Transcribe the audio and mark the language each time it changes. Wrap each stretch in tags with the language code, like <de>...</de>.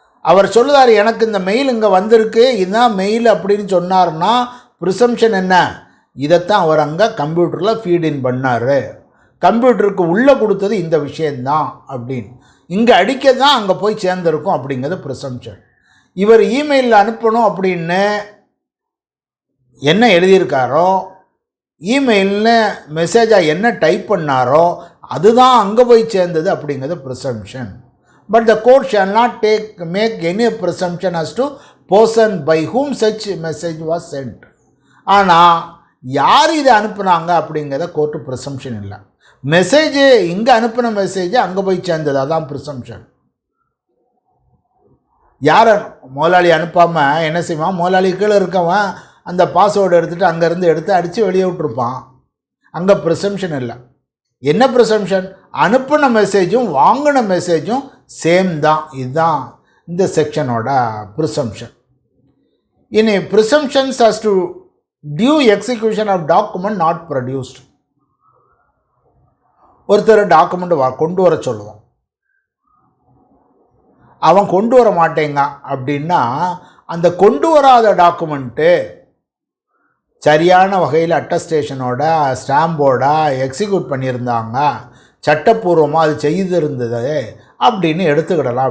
<ta>அவர் சொல்லுதார், எனக்கு இந்த மெயில் இங்கே வந்திருக்கு, இதுதான் மெயில் அப்படின்னு சொன்னார்னா ப்ரிசம்ஷன் என்ன, இதைத்தான் அவர் அங்கே கம்ப்யூட்டரில் ஃபீட் பண்ணார், கம்ப்யூட்டருக்கு உள்ளே கொடுத்தது இந்த விஷயந்தான் அப்படின்னு, இங்கே அடிக்க தான் அங்கே போய் சேர்ந்துருக்கும் அப்படிங்கிறது ப்ரிசம்ஷன். இவர் இமெயிலில் அனுப்பணும் அப்படின்னு என்ன எழுதியிருக்காரோ, இமெயில்னு மெசேஜாக என்ன டைப் பண்ணாரோ அதுதான் அங்கே போய் சேர்ந்தது அப்படிங்கிறது presumption.</ta> <en>But the court shall not make any presumption as to person by whom such message was sent.</en> <ta>ஆனால் யார் இதை அனுப்புனாங்க அப்படிங்கிறத கோர்ட்டு ப்ரிசம்ஷன் இல்லை. மெசேஜ் இங்கே அனுப்பின மெசேஜ் அங்கே போய் சேர்ந்தது, அதான் ப்ரிசம்ஷன். யாரை முதலாளி அனுப்பாமல் என்ன செய்வான், முதலாளி கீழே இருக்கவன் அந்த பாஸ்வேர்டு எடுத்துகிட்டு அங்கேருந்து எடுத்து அடித்து வெளியே விட்டுருப்பான். அங்கே ப்ரிசம்ஷன் இல்லை. என்ன ப்ரிசம்ஷன், அனுப்பின மெசேஜும் வாங்கின மெசேஜும் சேம் தான். இதுதான் இந்த செக்ஷனோட ப்ரிசம்ஷன். இனி</ta> <en>Presumptions as to due execution of document not produced.</en> <ta>ஒருத்தர் டாக்குமெண்ட் கொண்டு வர சொல்லுவோம், அவன் கொண்டு வர மாட்டேங்க அப்படின்னா அந்த கொண்டு வராத டாக்குமெண்ட்டு சரியான வகையில் அட்டஸ்டேஷனோட ஸ்டாம்போட எக்ஸிக்யூட் பண்ணியிருந்தாங்க, சட்டப்பூர்வமாக அது செய்திருந்தது அப்படின்னு எடுத்துக்கிடலாம்.</ta>